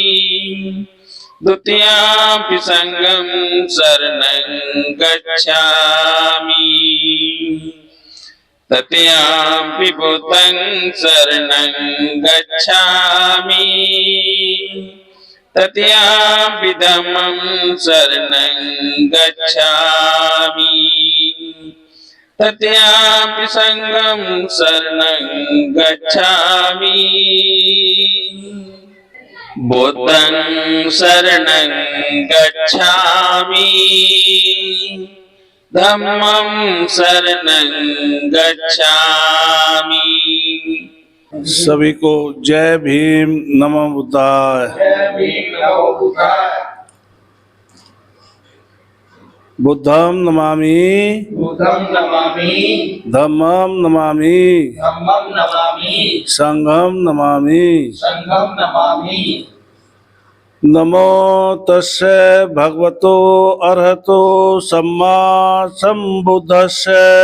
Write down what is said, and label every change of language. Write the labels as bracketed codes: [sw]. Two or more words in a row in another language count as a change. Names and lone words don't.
[pi] द्वितीयंपि संघं शरणं गच्छामि तृतीयंपि बुद्धं शरणं गच्छामि तृतीयंपि धम्मं शरणं गच्छामि तृतीयंपि संघं शरणं गच्छामि। बुद्धं शरणं गच्छामि धम्मं शरणं गच्छामि। [hi] सभी को जय भीम [pi] नमो बुद्धाय। बुद्धं नमामि धम्मं नमामि संघं नमामि। नमो तस्य भगवतो अरहतो सम्मा सम्बुद्धस्य।